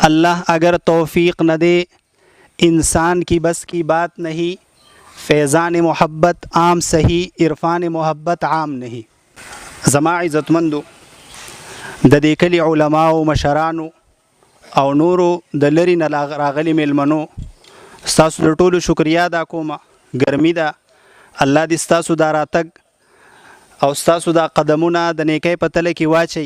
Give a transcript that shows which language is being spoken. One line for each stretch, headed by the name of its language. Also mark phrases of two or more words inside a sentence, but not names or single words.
Urdu: اللہ اگر توفیق نہ دے انسان کی بس کی بات نہیں، فیضان محبت عام سہی عرفان محبت عام نہیں.
Pashto: زما عزتمندو د دې کلي علماو مشرانو او نورو د لري نه راغلي میلمنو ستاسو د ټولو شکریا ادا کوم. ګرمي ده، الله دې ستاسو دا راتګ او ستاسو دا قدمونه د نیکۍ په تله کې واچي.